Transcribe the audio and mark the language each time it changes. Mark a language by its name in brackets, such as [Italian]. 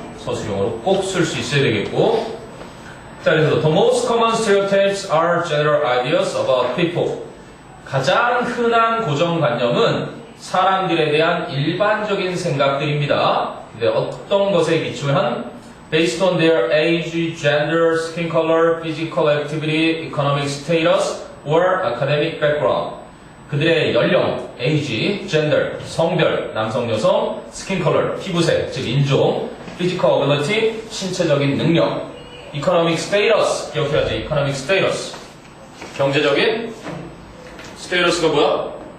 [Korean] 서술형으로 꼭 쓸 수 있어야 되겠고. 자, 그래서 [English] the most common stereotypes are general ideas about people. [Korean] 가장 흔한 고정관념은 사람들에 대한 일반적인 생각들입니다. 근데 어떤 것에 기초한 [English] based on their age, gender, skin color, physical activity, economic status, or academic background. [Korean] 그들의 연령, age, gender, 성별, 남성, 여성, skin color, 피부색, 즉 인종, [English] physical ability, [Korean] 신체적인 능력, [English] economic status, [Korean] 기억해야지, economic status. 경제적인 status가 뭐야?